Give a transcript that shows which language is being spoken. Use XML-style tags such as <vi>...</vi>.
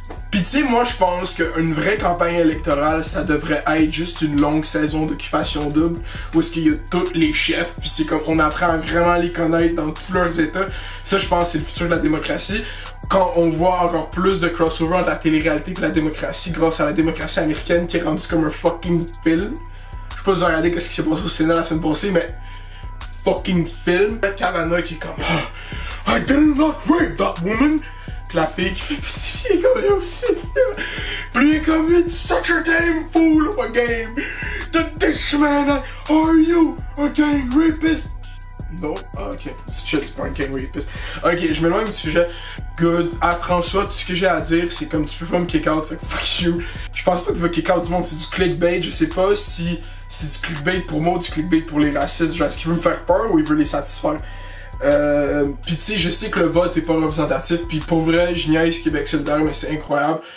<fr>Pis tu sais, moi je pense qu'une vraie campagne électorale, ça devrait être juste une longue saison d'occupation double, où est-ce qu'il y a tous les chefs, puis c'est comme on apprend à vraiment les connaître dans tous leurs états. Ça je pense c'est le futur de la démocratie. Quand on voit encore plus de crossover entre la télé-réalité et la démocratie grâce à la démocratie américaine qui est rendue comme un fucking film. Je sais pas si vous avez regardé ce qui s'est passé au Sénat la semaine passée, mais... Fucking film. Kavanaugh qui est comme...</fr> <en>Oh, I did not rape that woman!</en> <fr>Pis la fille qui fait pitié comme yo, pis lui est comme</fr> <en>it's such a damn fool of a game. This man, are you a gang rapist?</en> <fr>Non, ah, ok, shit, c'est pas un gang rapist. Ok, je m'éloigne du sujet. Good. À François, tout ce que j'ai à dire, c'est comme tu peux pas me kick out, fait que</fr> <en>fuck you.</en> <fr>Je pense pas qu'il va kick out du monde, c'est du clickbait. Je sais pas si c'est du clickbait pour moi ou du clickbait pour les racistes. Genre, est-ce qu'il veut me faire peur ou il veut les satisfaire? Pis tu sais, je sais que le vote est pas représentatif, pis pour vrai, je niaise Québec solidaire, mais c'est incroyable.</fr>